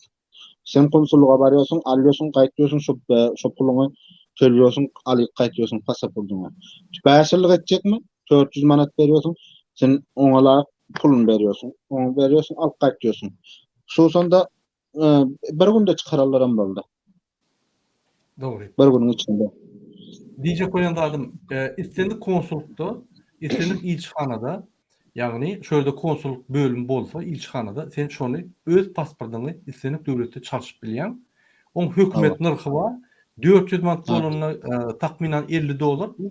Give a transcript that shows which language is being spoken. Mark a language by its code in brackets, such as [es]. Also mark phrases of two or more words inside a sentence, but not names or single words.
[tk] Sen konsulluğa barýarsyň, alýarsyň, gaýtýarsyň, şo puluny төлýärsyň, alyp gaýtýarsyň pasaportuňa. 5 ýyllyk etjekmi? 400 manat berýärsyň, sen oňa puluny berýärsyň. Oňa berýärsyň, alyp gaýtýarsyň. Şu sonda bir günde çykararlar boldy. Doğru. Bir günün içinde. Diýjek boýandadım, istendik konsullukda, istendik ilçihanada, ýagny şöyle konsulluk bölüm bolsa ilçihanada sen şonu öz pasportuňy istendik döwletde çalyşyp bilýän. Oň hökümet narhy bar. 400 manat bolanyna takminan $50.